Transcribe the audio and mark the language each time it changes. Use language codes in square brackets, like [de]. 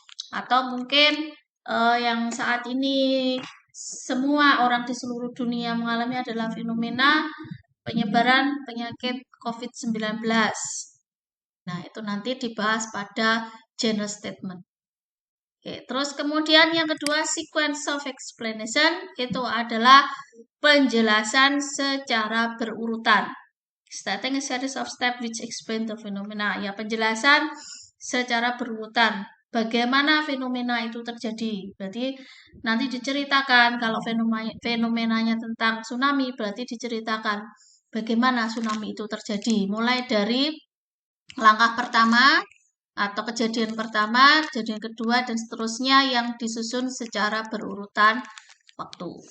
[id] Atau mungkin yang saat ini semua orang di seluruh dunia mengalami adalah fenomena penyebaran penyakit COVID-19. Nah, itu nanti dibahas pada general statement. Oke, terus kemudian yang kedua, sequence of explanation itu adalah penjelasan secara berurutan. [en] Stating a series of steps which explain the phenomena. [id] Ya, penjelasan secara berurutan. Bagaimana fenomena itu terjadi. Berarti nanti diceritakan kalau fenomenanya tentang tsunami, berarti diceritakan bagaimana tsunami itu terjadi. Mulai dari langkah pertama atau kejadian pertama, kejadian kedua, dan seterusnya yang disusun secara berurutan waktu.